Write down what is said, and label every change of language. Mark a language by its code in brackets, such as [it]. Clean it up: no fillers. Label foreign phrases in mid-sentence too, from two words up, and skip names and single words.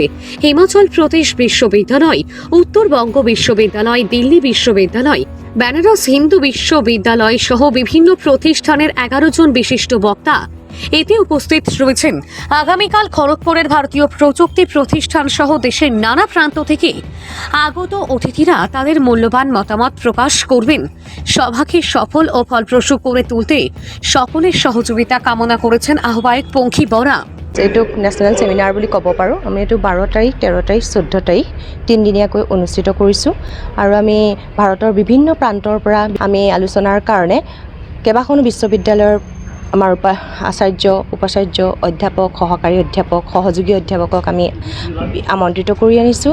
[bn] হিমাচল প্রদেশ বিশ্ববিদ্যালয়, উত্তরবঙ্গ বিশ্ববিদ্যালয়, দিল্লি বিশ্ববিদ্যালয়, বেনারস হিন্দু বিশ্ববিদ্যালয় সহ বিভিন্ন প্রতিষ্ঠানের 11 জন বিশিষ্ট বক্তা এতে উপস্থিত রয়েছেন আগামীকাল খড়গপুরের ভারতীয় প্রযুক্তি প্রতিষ্ঠান সহ দেশের নানা প্রান্ত থেকে আগত অতিথিরা তাদের মূল্যবান মতামত প্রকাশ করবেন। সভাকে সফল ও ফলপ্রসূ করে তুলতে সকলের সহযোগিতা কামনা করেছেন আহ্বায়ক পঙ্খী বরা। [as] এইটোক [en] national seminar [as] বুলি ক'ব পাৰোঁ। আমি এইটো 12 তাৰিখ, 13 তাৰিখ, 14 তাৰিখ তিনিদিনীয়াকৈ অনুষ্ঠিত কৰিছোঁ আৰু আমি ভাৰতৰ বিভিন্ন প্ৰান্তৰ পৰা আমি আলোচনাৰ কাৰণে কেইবাখনো বিশ্ববিদ্যালয়ৰ আমাৰ আচাৰ্য, উপাচাৰ্য, অধ্যাপক, সহকাৰী অধ্যাপক, সহযোগী অধ্যাপকক আমি আমন্ত্ৰিত কৰি আনিছোঁ।